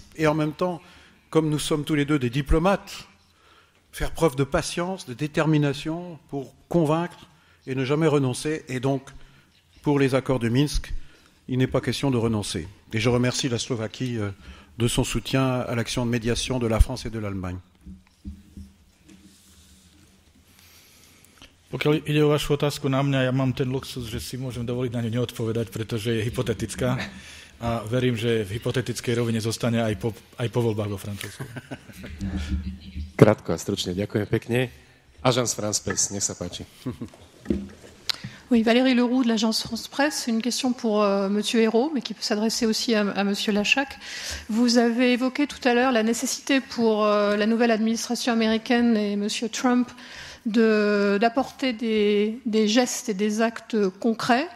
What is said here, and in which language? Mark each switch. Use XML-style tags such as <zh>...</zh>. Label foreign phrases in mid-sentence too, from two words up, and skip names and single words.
<fr>Et en même temps, comme nous sommes tous les deux des diplomates, faire preuve de patience, de détermination pour convaincre et ne jamais renoncer. Et donc, pour les accords de Minsk, il n'est pas question de renoncer. Et je remercie la Slovaquie de son soutien à l'action de médiation de la France et de l'Allemagne.</fr> <sk>Pokiaľ ide o vašu otázku na mňa, ja mám ten luxus, že si môžem dovoliť na ňu neodpovedať, pretože je hypotetická a verím, že v hypotetickej rovine zostane aj po voľbách vo Francúzsku. Krátko a stručne, ďakujem pekne. Agence France Presse, nech sa páči.</sk> <fr>Oui, Valérie Leroux de l'agence France Presse. Une question pour Monsieur Ayrault, mais qui peut s'adresser aussi à Monsieur Lajčák. Vous avez évoqué tout à l'heure la nécessité pour la nouvelle administration américaine et Monsieur Trump d'apporter des gestes et des actes concrets.</fr>